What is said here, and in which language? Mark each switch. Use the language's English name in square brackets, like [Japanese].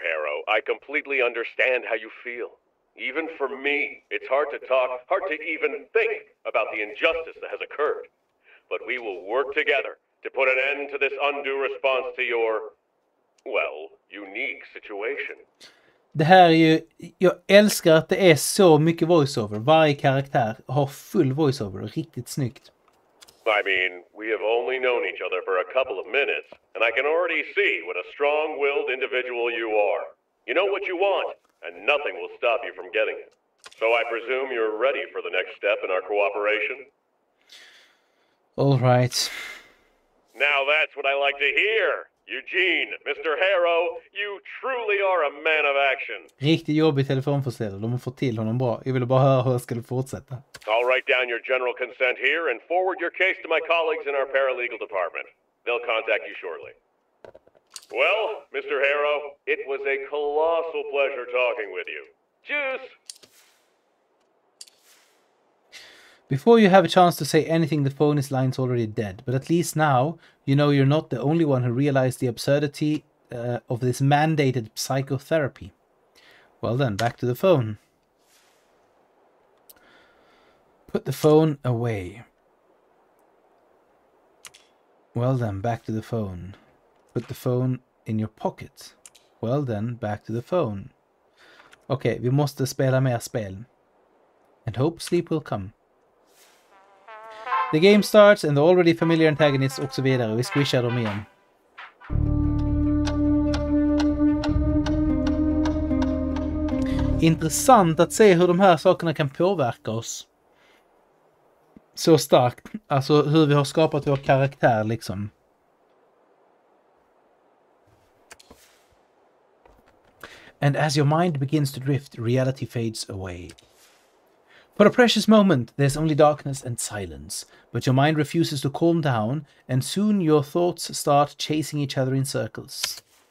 [English] Harrow, I completely understand how you feel. Even for me, it's hard to talk, hard to even think about the injustice that has occurred. But we will work together to put an end to this undue response to your, well, unique situation. [Swedish] Det här är ju... Jag älskar att det är så mycket voiceover. Varje karaktär har full voiceover. Riktigt snyggt. [English] I mean, we have only known each other for a couple of minutes, and I can already see what a strong-willed individual you are. You know what you want, and nothing will stop you from getting it. So I presume you're ready for the next step in our cooperation? All right. Now that's what I like to hear. Eugene, Mr. Harrow, you truly are a man of action. [Swedish] Riktigt jobbig telefonförsäljare. De har fått till honom bra. Jag ville bara höra hur jag skulle fortsätta. [English] I'll write down your general consent here and forward your case to my colleagues in our paralegal department. They'll contact you shortly. Well, Mr. Harrow, it was a colossal pleasure talking with you. Cheers! Before you have a chance to say anything, the phone line's already dead. But at least now, you know you're not the only one who realized the absurdity of this mandated psychotherapy. Well then, back to the phone. Put the phone away. Well then, back to the phone. Put the phone in your pocket. Well then, back to the phone. [Swedish] Okej, vi måste spela mer spel. [English] And hope sleep will come. The game starts and the already familiar antagonists [Swedish] och så vidare. Vi squishar dem igen. Intressant att se hur de här sakerna kan påverka oss. Så starkt. Alltså hur vi har skapat vår karaktär liksom. [English] And as your mind begins to drift, reality fades away. For a precious moment, there's only darkness and silence, but your mind refuses to calm down, and soon your thoughts start chasing each other in circles.